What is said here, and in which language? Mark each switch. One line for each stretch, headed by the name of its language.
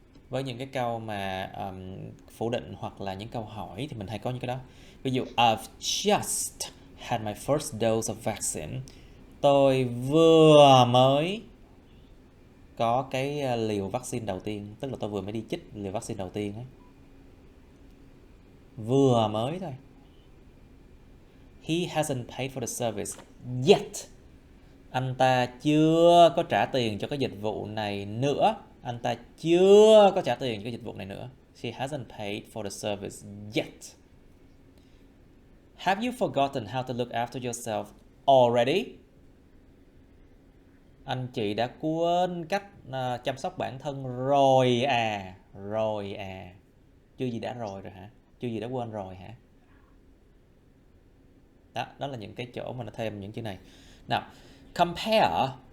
Vietnamese: Với những cái câu mà phủ định hoặc là những câu hỏi thì mình hay có những cái đó. Ví dụ
English: I've just had my first dose of vaccine.
Vietnamese: Tôi vừa mới có cái liều vaccine đầu tiên, tức là tôi vừa mới đi chích liều vaccine đầu tiên ấy. Vừa mới thôi.
English: He hasn't paid for the service yet.
Vietnamese: Anh ta chưa có trả tiền cho cái dịch vụ này nữa. Anh ta chưa có trả tiền cho cái dịch vụ này nữa.
English: She hasn't paid for the service yet. Have you forgotten how to look after yourself already?
Vietnamese: Anh chị đã quên cách chăm sóc bản thân rồi à. Rồi à. Chưa gì đã rồi hả? Chưa gì đã quên rồi hả? Đó là những cái chỗ mà nó thêm những chữ này. Nào, compare.